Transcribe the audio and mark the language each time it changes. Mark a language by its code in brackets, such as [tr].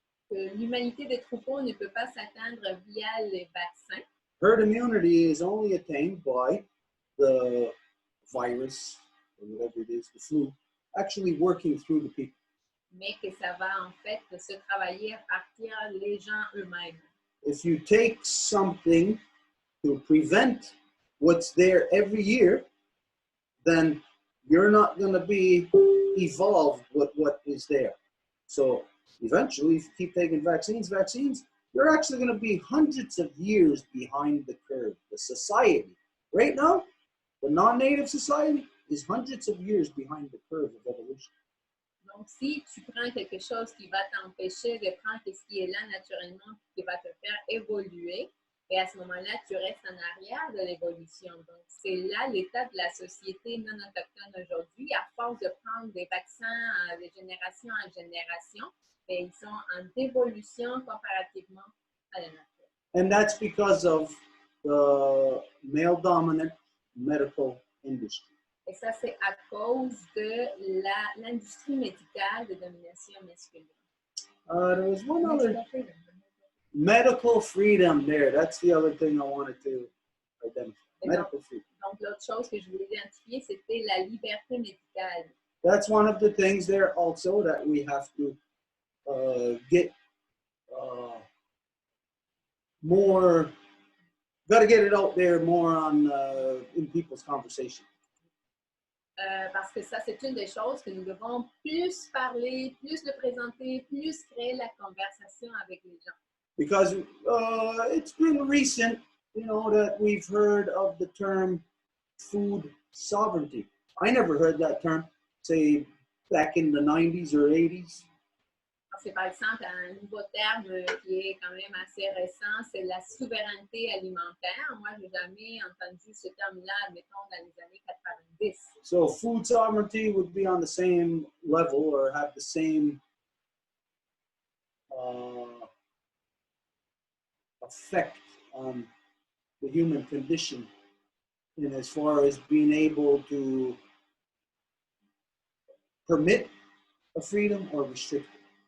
[fr] Que l'humanité des troupeaux ne peut pas s'atteindre via les vaccins. [en] Herd immunity is only attained by the virus, or whatever it is, the flu, actually working through the people. [fr] Mais que ça va en fait se travailler à partir des gens eux-mêmes. [en] If you take something to prevent what's there every year, then you're not going to be evolved with what is there. So eventually, if you keep taking vaccines, you're actually going to be hundreds of years behind the curve. The society, right now, the non-native society is hundreds of years behind the curve of evolution. [fr] Donc, si tu prends quelque chose qui va t'empêcher de prendre ce qui est là naturellement, qui va te faire évoluer, et à ce moment-là, tu restes en arrière de l'évolution. Donc, c'est là l'état de la société non autochtone aujourd'hui. À force de prendre des vaccins de génération en génération, et ils sont en évolution comparativement à la nature. [en] And that's because of the male-dominant medical industry. [fr] Et ça, c'est à cause de l'industrie médicale de domination masculine. [en] There was one other medical freedom there. That's the other thing I wanted to identify. Medical freedom. [fr] Donc, l'autre chose que je voulais identifier, c'était la liberté médicale. [en] That's one of the things there also that we have to get more. Got to get it out there more on in people's conversation. [fr] Parce que ça, c'est une des choses que nous devons plus parler, plus le présenter, plus créer la conversation avec les gens. [en] Because it's been recent, you know, that we've heard of the term food sovereignty. I never heard that term, say, back in the 90s or 80s. [fr] C'est par exemple un nouveau terme qui est quand même assez récent, c'est la souveraineté alimentaire. Moi, je n'ai jamais entendu ce terme-là, mettons, dans les années 90. [en] So food sovereignty would be on the same level or have the same effect on the human condition in as far as being able to permit a freedom or restrict it.